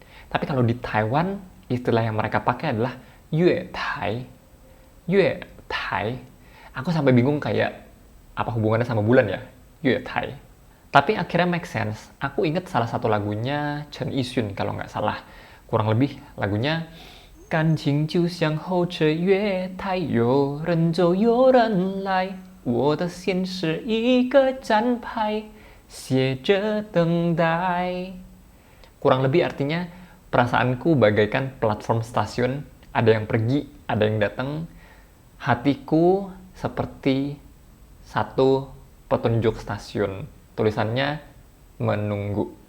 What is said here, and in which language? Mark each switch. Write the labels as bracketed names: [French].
[Indonesian] Tapi kalau di Taiwan, istilah yang mereka pakai adalah yuetai. Yuetai. Aku sampai bingung kayak apa hubungannya sama bulan ya? Yuetai. Tapi akhirnya make sense. Aku inget salah satu lagunya Chen Yixun kalau nggak salah. Kurang lebih lagunya [Chinese] 感情就像候车月台，有人走有人来，我的心是一个站牌，写着等待。 [Indonesian] Kurang lebih artinya, perasaanku bagaikan platform stasiun, ada yang pergi, ada yang datang. Hatiku seperti satu petunjuk stasiun. Tulisannya menunggu.